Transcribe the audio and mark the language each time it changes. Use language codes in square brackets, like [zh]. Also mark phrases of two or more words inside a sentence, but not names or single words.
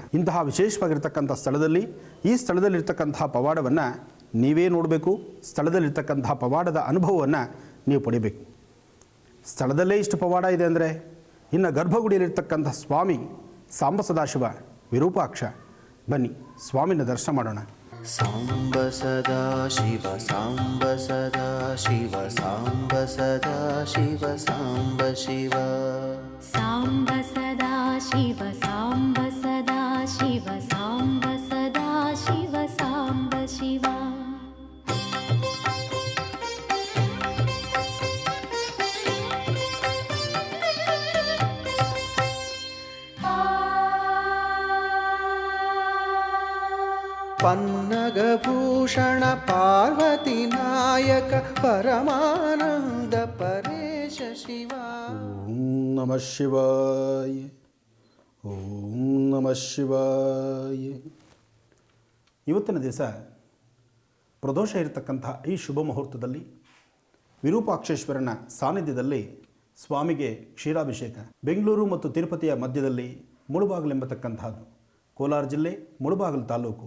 [kn] ಇಂತಹ ವಿಶೇಷವಾಗಿರ್ತಕ್ಕಂಥ ಸ್ಥಳದಲ್ಲಿ, ಈ ಸ್ಥಳದಲ್ಲಿರ್ತಕ್ಕಂಥ ಪವಾಡವನ್ನು ನೀವೇ ನೋಡಬೇಕು, ಸ್ಥಳದಲ್ಲಿರ್ತಕ್ಕಂಥ ಪವಾಡದ ಅನುಭವವನ್ನು ನೀವು ಪಡಿಬೇಕು. ಸ್ಥಳದಲ್ಲೇ ಇಷ್ಟು ಪವಾಡ ಇದೆ ಅಂದರೆ ಇನ್ನು ಗರ್ಭಗುಡಿಯಲ್ಲಿರ್ತಕ್ಕಂಥ ಸ್ವಾಮಿ ಸಾಂಬ ಸದಾಶಿವ ವಿರೂಪಾಕ್ಷ, ಬನ್ನಿ ಸ್ವಾಮಿನ ದರ್ಶನ ಮಾಡೋಣ. [sa] ಸಾಂಬ ಸದಾ ಶಿವ ಸಾಂಬ ಸದಾ ಶಿವ ಸಾಂಬ ಸದಾ ಶಿವ ಸಾಂಬ ಶಿವ. ಸಾಂಬ ಸದಾ ಶಿವ ಸಾಂಬ ಸದಾ ಶಿವ ಸಾಂಬ ಸದಾ ಶಿವ ಸಾಂಬ ಶಿವ. ಪನ್ನಗಭೂಷಣ ಪಾರ್ವತಿ ನಾಯಕ ಪರಮಾನಂದ ಪರೇಶ ಶಿವ. ಓಂ ನಮಃ ಶಿವಾಯ. ಓಂ ನಮಃ ಶಿವಾಯ. [kn] ಇವತ್ತಿನ ದಿವಸ ಪ್ರದೋಷ ಇರತಕ್ಕಂಥ ಈ ಶುಭ ಮುಹೂರ್ತದಲ್ಲಿ ವಿರೂಪಾಕ್ಷೇಶ್ವರನ ಸಾನ್ನಿಧ್ಯದಲ್ಲಿ ಸ್ವಾಮಿಗೆ ಕ್ಷೀರಾಭಿಷೇಕ. ಬೆಂಗಳೂರು ಮತ್ತು ತಿರುಪತಿಯ ಮಧ್ಯದಲ್ಲಿ ಮುಳುಬಾಗಿಲು ಎಂಬತಕ್ಕಂಥದ್ದು, ಕೋಲಾರ ಜಿಲ್ಲೆ ಮುಳುಬಾಗಿಲು ತಾಲೂಕು.